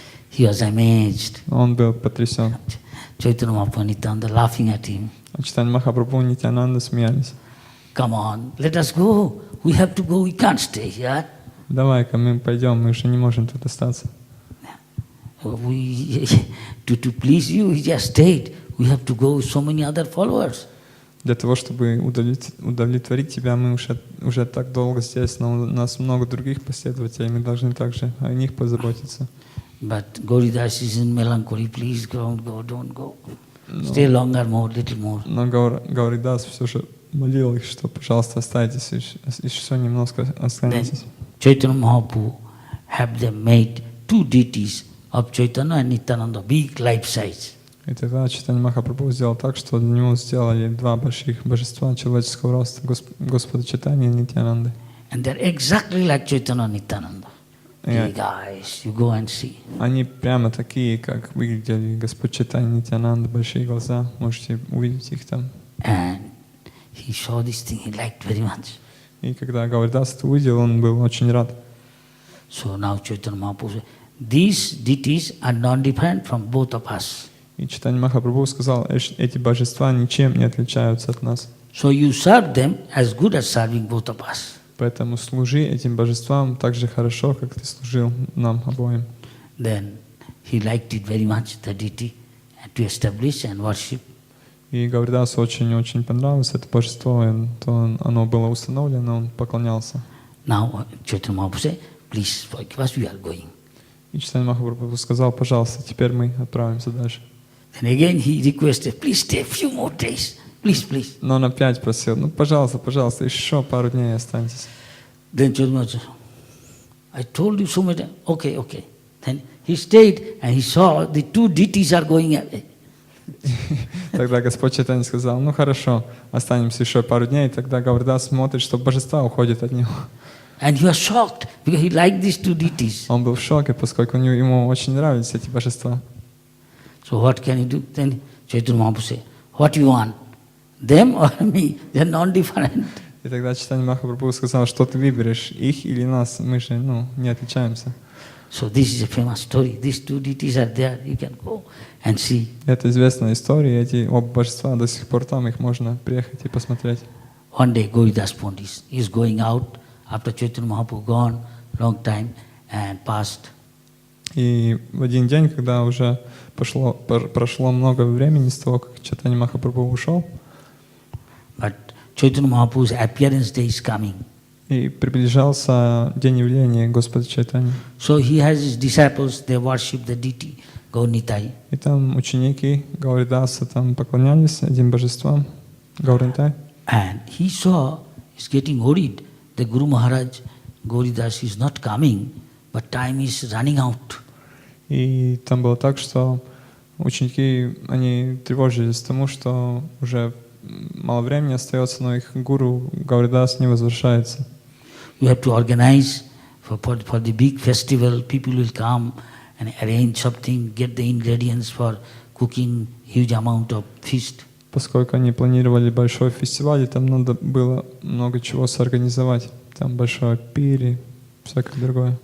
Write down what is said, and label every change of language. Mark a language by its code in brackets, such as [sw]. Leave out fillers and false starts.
[en] He was amazed. [ru] Он был потрясен. [en] Chaitanya Mahaprabhu and Nityananda laughing at him. [ru] А Чайтанья Махапрабху и Нитьянанда смеялись. [en] Come on, let us go. We have to go. We can't stay here. [ru] Давай-ка мы пойдем, мы же не можем тут остаться. [en] We, to please you, he just stayed. We have to go with so many other followers. [ru] Для того, чтобы удовлетворить тебя, мы уже так долго здесь, но у нас много других последователей, мы должны также о них позаботиться. [en] But Gauridas is in melancholy. Please don't go. Stay longer, more, little more. [ru] Но Гауридас все же молил их, что, пожалуйста, оставайтесь, еще немножко останетесь. [en] Chaitanya Mahaprabhu have them made two deities of Chaitanya and Nityananda, big life size. [ru] И тогда Чайтанья Махапрабху сделал так, что для него сделали два больших божества человеческого роста, Господа Чайтаньи и Нитьянанды. [en] And they're exactly like Chaitanya and Nityananda. Yeah. Big eyes, you go and see. [ru] Они прямо такие, как выглядели Господь Чайтанья и Нитьянанда, большие глаза, можете увидеть их там. [en] And he saw this thing, he liked very much. [ru] И когда Гауридас это увидел, он был очень рад. [en] So now Chaitanya Mahaprabhu said, these deities are non-different from both of us. [ru] И Чайтанья Махапрабху сказал, эти божества ничем не отличаются от нас. [en] So you serve them as good as serving both of us. [ru] Поэтому служи этим божествам так же хорошо, как ты служил нам обоим. [en] Then he liked it very much, the deity, to establish and worship. [ru] И Гауридасу очень-очень понравилось это божество, и то оно было установлено, он поклонялся. [en] Now Chaitanya Mahaprabhu said, please forgive us, we are going. [ru] И Чайтанья Махапрабху сказал, пожалуйста, теперь мы отправимся дальше. [en] Then again he requested, please stay a few more days, please. [ru] Но он опять просил, пожалуйста, еще пару дней останьтесь. [en] Then Chaitanya Mahaprabhu said, I told you so much, okay. Then he stayed and he saw the two deities are going away. [ru] Тогда Господь Чайтанья сказал, хорошо, останемся еще пару дней. И тогда Гауридас смотрит, что божества уходят от него. [en] And he was shocked because he liked these two deities. [ru] Он был в шоке, поскольку ему очень нравились эти божества. [en] So what can he do? Then Chaitanya Mahaprabhu said, what you want? Them or me? They are non-different. [ru] И тогда Чайтанья Махапрабху сказал, что ты выберешь, их или нас? Мы же, не отличаемся. [en] So this is a famous story. These two deities are there. You can go and see. [ru] Это известная история, эти оба божества до сих пор там, их можно приехать и посмотреть. [en] One day Gauridas Pandit is going out after Chaitanya Mahaprabhu gone long time and passed. [ru] И в один день, когда уже прошло много времени с того, как Чайтанья Махапрабху ушел, [en] But Chaitanya Mahaprabhu's appearance day is coming. [ru] и приближался день явления Господа Чайтаньи. [en] So he has his disciples, they worship the deity, Gaurnitai. [ru] И там ученики Гауридаса там поклонялись этим божествам, Гаурнитай. [en] And he saw, he's getting worried, the Guru Maharaj, Gauridas is not coming, but time is running out. [ru] И там было так, что ученики, они тревожились тому, что уже мало времени остается, но их гуру Гауридас не возвращается. [en] You have to organize for the big festival, people will come and arrange something, get the ingredients for cooking huge amount of feast. [ru] Поскольку они планировали большой фестиваль, и там надо было много чего сорганизовать. Там большой пир и всякое другое.